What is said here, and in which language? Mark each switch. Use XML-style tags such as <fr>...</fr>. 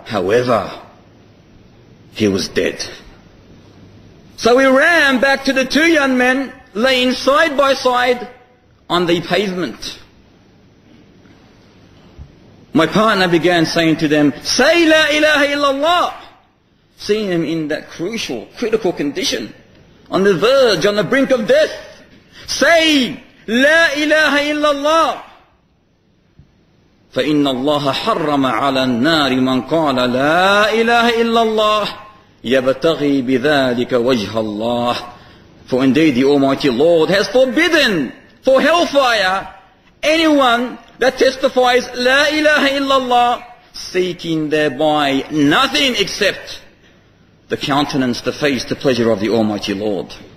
<en>However, he was dead. So we ran back to the two young men laying side by side on the pavement. My partner began saying to them, "Say La ilaha illallah." Seeing them in that crucial, critical condition, on the verge, on the brink of death. Say La ilaha illallah.</en> <ar>فإن الله حرم على النار من قال لا إله إلا الله يبتغي بذلك وجه الله.</ar> <en>For indeed the Almighty Lord has forbidden for hellfire anyone that testifies La ilaha illallah, seeking thereby nothing except the countenance, the face, the pleasure of the Almighty Lord.</en>